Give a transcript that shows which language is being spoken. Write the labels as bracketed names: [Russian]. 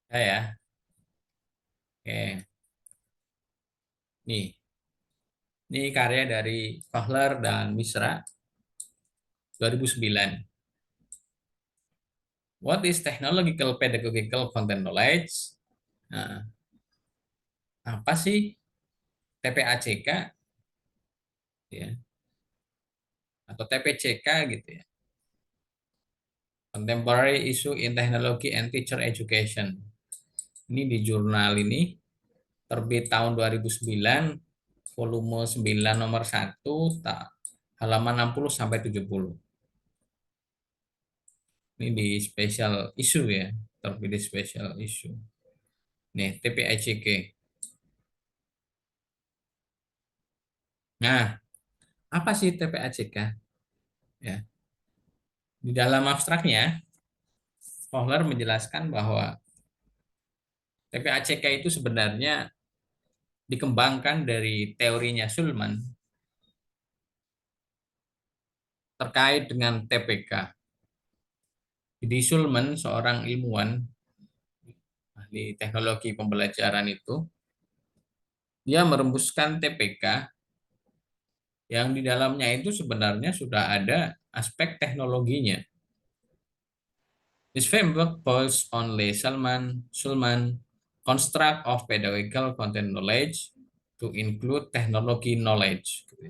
[Indonesian] Ya. Oke. Nih, ini karya dari Kohler dan Misra 2009. [English] What is technological pedagogical content knowledge? [Indonesian] Nah, apa sih TPACK ya atau TPCK gitu ya? [English] Contemporary Issue in Technology and Teacher Education. [Indonesian] Ini di jurnal ini terbit tahun 2009, volume 9 nomor 1, halaman 60 sampai 70. Ini di special issue ya, terbit di special issue. Nih, TPICK. Nah, apa sih TPACK? Ya, di dalam abstraknya, Kohler menjelaskan bahwa TPACK itu sebenarnya dikembangkan dari teorinya Schulman terkait dengan TPK. Jadi Schulman, seorang ilmuwan ahli teknologi pembelajaran itu, dia merembuskan TPK yang di dalamnya itu sebenarnya sudah ada aspek teknologinya. [English] This framework builds on Lee Schulman construct of pedagogical content knowledge to include technology knowledge.